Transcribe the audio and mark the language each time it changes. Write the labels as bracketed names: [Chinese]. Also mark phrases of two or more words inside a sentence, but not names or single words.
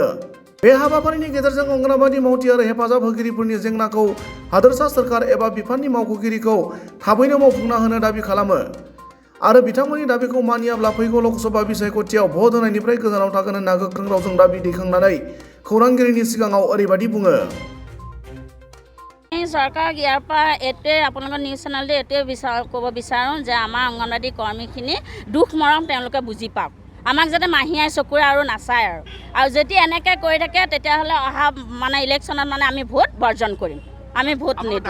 [Bodo] बे हाबाफारिनि गेजेरजों अंगनबादी मावथि आरो हेफाजाब होगिरिफोरनि जेंनाखौ हादोरसा सोरखार एबा बिफाननि मावख'गिरिखौ थाबैनो मावफुंना होनो दाबि खालामो आरो बिथांमोननि दाबिखौ मानियाब्ला फैगौ लकसभा बिसायख'थियाव भट होनायनिफ्राय गोजानाव थागोन होनना गोख्रों रावजों दाबि दैखांनानै खौरांगिरिनि सिगाङाव ओरैबायदि बुङो। [Assamese] চৰকাৰক ইয়াৰ পৰা এইটোৱে আপোনালোকৰ নিউজ চেনেলটো এইটোৱে ক'ব বিচাৰোঁ যে আমাৰ অংগনবাদী কৰ্মীখিনি দুখ মৰম তেওঁলোকে বুজি পাওক। আমাক যাতে মাহীয়াই চকুৰে আৰু নাচায় আৰু যদি এনেকৈ কৰি থাকে তেতিয়াহ'লে অহা মানে ইলেকশ্যনত মানে আমি ভোট বৰ্জন কৰিম, আমি ভোট নিদিওঁ।